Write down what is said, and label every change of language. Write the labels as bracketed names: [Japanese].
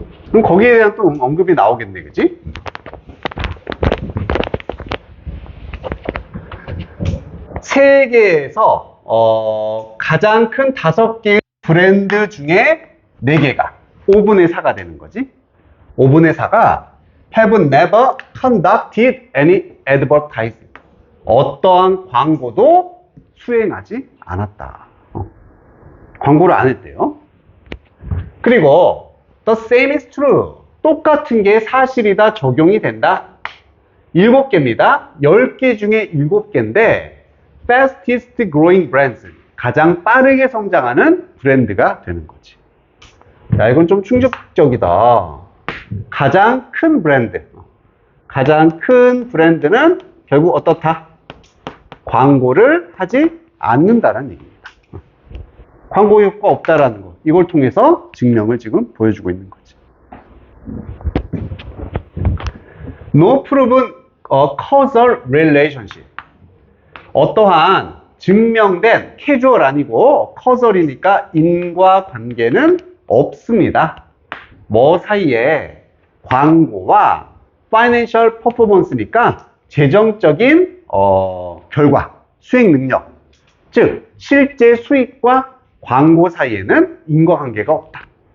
[Korean] 그럼 거기에 대한 또 언급이 나오겠네, 그지? 세계에서 가장 큰 5개의 브랜드 중에 4개가 5분의 4가 되는 거지. 5분의 4가 [English] have never conducted any advertising. [Korean] 어떠한 광고도 수행하지 않았다. 광고를 안 했대요. 그리고 [English] the same is true. [Korean] 똑같은 게 사실이다, 적용이 된다. 7개입니다. 10개 중에 7개인데 [English] fastest growing brands, [Korean] 가장 빠르게 성장하는 브랜드가 되는 거지. 야, 이건 좀 충격적이다. 가장 큰 브랜드. 가장 큰 브랜드는 결국 어떻다? 광고를 하지 않는다는 얘기입니다. 광고 효과 없다라는 거. 이걸 통해서 증명을 지금 보여주고 있는 거지. [English] No proven causal relationship. [Korean] 어떠한 증명된, 캐주얼 아니고 커설이니까 인과관계는 없습니다. 뭐 사이에? 광고와 파이낸셜 퍼포먼스니까 재정적인 결과, 수익 능력, 즉 실제 수익과 광고 사이에는 인과관계가 없다.